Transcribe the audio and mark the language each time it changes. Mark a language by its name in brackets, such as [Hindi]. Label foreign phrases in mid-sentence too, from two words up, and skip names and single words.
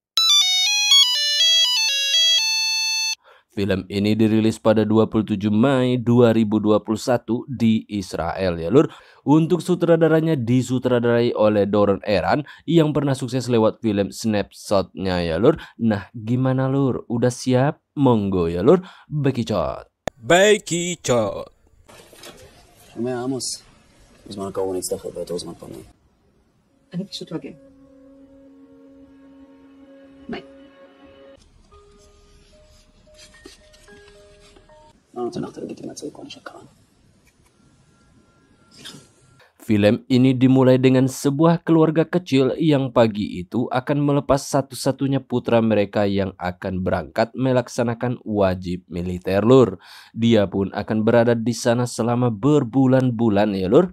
[Indonesian] Film ini dirilis pada 27 Mei 2021 di Israel ya Lur. Untuk sutradaranya disutradarai oleh Doron Eran yang pernah sukses lewat film Snapshot-nya ya Lur. Nah gimana Lur? Udah siap? [Javanese] Monggo ya Lur, [Indonesian] bekicot. bekicot. [Hebrew] שומע עמוס, בזמן הקרוב נצטרך הרבה יותר זמן פנוי. אני פשוט לא אגיע. ביי. לא נותן לך את הלגיטימציה לכל מה שקרה. [Indonesian] Film ini dimulai dengan sebuah keluarga kecil yang pagi itu akan melepas satu-satunya putra mereka yang akan berangkat melaksanakan wajib militer Lur. Dia pun akan berada di sana selama berbulan-bulan ya Lur.